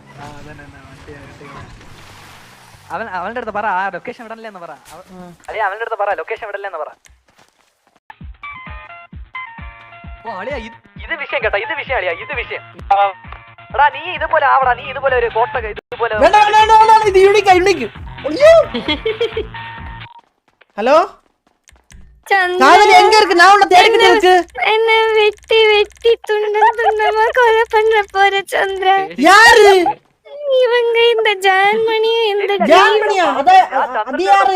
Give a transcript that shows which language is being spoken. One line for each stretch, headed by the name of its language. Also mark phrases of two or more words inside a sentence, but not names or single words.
Malayalam: അവന്റെ അടുത്ത് പറ ലൊക്കേഷൻ വിടല്ലേന്ന് പറ. അളിയ അവന്റെ അടുത്ത് പറ ലൊക്കേഷൻ വിടല്ലേന്ന് പറ. ഓ അളിയ ഇത് വിഷയം കേട്ടോ. ഇത് വിഷയം അളിയ. ഇത് വിഷയം. എടാ നീ ഇതുപോലെ ആവടാ. നീ ഇതുപോലെ ഒരു കോട്ടൊക്കെ ഇതുപോലെ
Tamil: ஹலோ சந்திரா காதலி எங்க இருக்கு? நான் உன்னை தேடிக்கிட்டு இருக்கு. என்ன வெட்டி வெட்டி துண்டம் துண்டமா கொலை பண்ண போற சந்திரா. யாரு? இவங்க இந்த ஜான்மணியும் இந்த ஜான்மணியா? அது யாரு?